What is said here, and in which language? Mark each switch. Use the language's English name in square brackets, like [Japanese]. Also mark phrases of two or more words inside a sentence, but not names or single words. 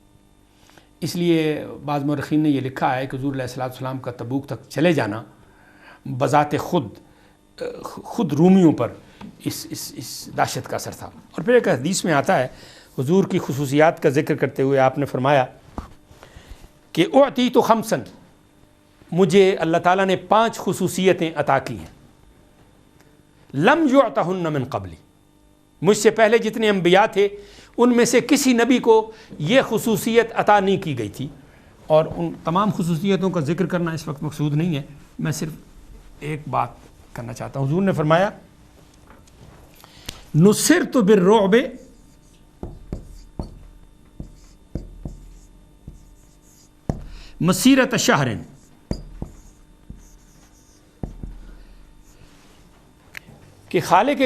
[Urdu] اس لیے بعض مورخین نے یہ لکھا ہے کہ حضور [Arabic] علیہ السلام [Urdu] کا تبوک تک چلے جانا بذات خود رومیوں پر اس دہشت کا اثر تھا۔ اور پھر ایک حدیث میں آتا ہے، حضور کی خصوصیات کا ذکر کرتے ہوئے آپ نے فرمایا کہ [Arabic] اعطیت خمسا، [Urdu] مجھے اللہ تعالیٰ نے 5 خصوصیتیں عطا کی ہیں، [Arabic] لم یعطہن من قبلی، [Urdu] مجھ سے پہلے جتنے انبیاء تھے ان میں سے کسی نبی کو یہ خصوصیت عطا نہیں کی گئی تھی۔ اور ان تمام خصوصیتوں کا ذکر کرنا اس وقت مقصود نہیں ہے، میں صرف ایک بات کرنا چاہتا ہوں۔ حضور نے فرمایا [Arabic] نصرت بالرعب مسیرت شہر، [Urdu] کہ خالق